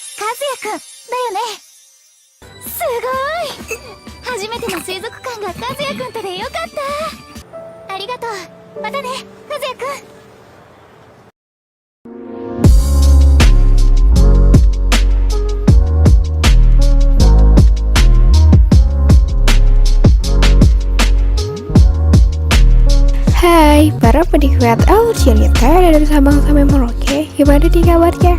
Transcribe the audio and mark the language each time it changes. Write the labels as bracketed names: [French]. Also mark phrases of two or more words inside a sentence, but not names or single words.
[Japanese] 也くんだよね。すごい。初めての水族館が和也くんとでよかった。ありがとう。またね、和也くん。 [Indonesian] Hai, para penikmat alur cerita dari Sabang sampai Merauke, gimana nih kabarnya?